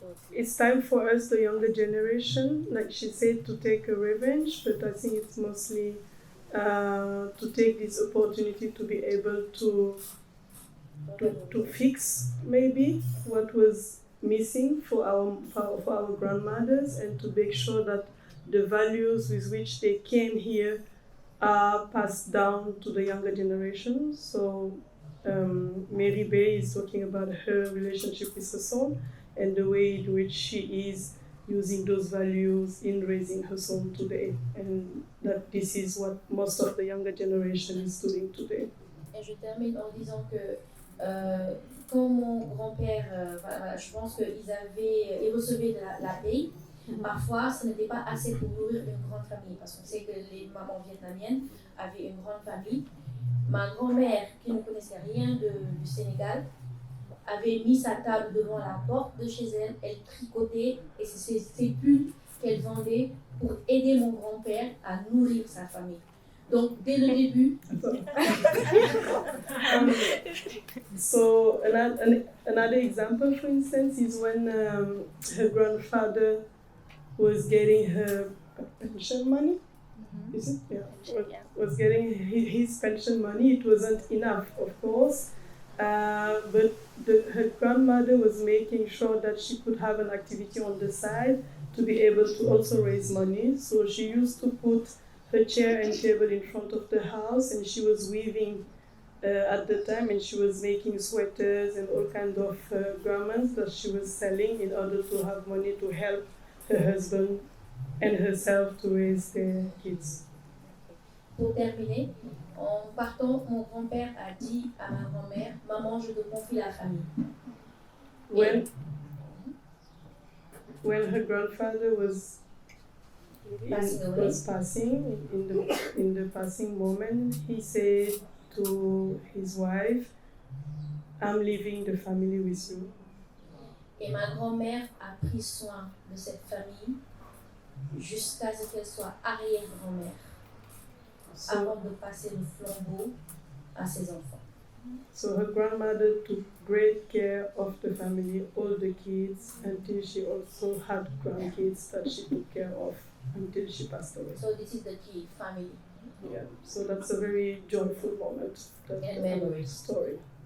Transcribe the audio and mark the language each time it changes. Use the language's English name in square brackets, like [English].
[English] It's time for us, the younger generation, like she said, to take a revenge, but I think it's mostly to take this opportunity to be able to fix maybe what was missing for our grandmothers, and to make sure that the values with which they came here are passed down to the younger generation. So Mary Bay is talking about her relationship with her son and the way in which she is using those values in raising her son today, and that this is what most of the younger generation is doing today. [French] Et je termine en disant que quand mon grand-père, je pense qu'ils recevaient de la paye. Parfois, ce n'était pas assez pour nourrir une grande famille, parce qu'on sait que les mamans vietnamiennes avaient une grande famille. Ma grand-mère, qui ne connaissait rien du Sénégal, avait mis sa table devant la porte de chez elle, elle tricotait, et c'est ces pulls qu'elle vendait pour aider mon grand-père à nourrir sa famille. Donc, dès le début... [English] So, another example, for instance, is when her grandfather was getting her pension money. Is it? Yeah. Was getting his pension money. It wasn't enough, of course, but her grandmother was making sure that she could have an activity on the side to be able to also raise money. So she used to put her chair and table in front of the house, and she was weaving at the time, and she was making sweaters and all kinds of garments that she was selling in order to have money to help her husband and herself to raise their kids. [French] Pour terminer, en partant, mon grand-père a dit à ma grand-mère, « Maman, je te confie la famille. » [English] When her grandfather was passing, in the passing moment, he said to his wife, "I'm leaving the family with you." [French] Et ma grand-mère a pris soin de cette famille jusqu'à ce qu'elle soit arrière-grand-mère, avant de passer le flambeau à ses enfants. [English] So her grandmother took great care of the family, all the kids, until she also had grandkids that she took care of until she passed away. So this is the key, family. Yeah, so that's a very joyful moment. And memory. Story.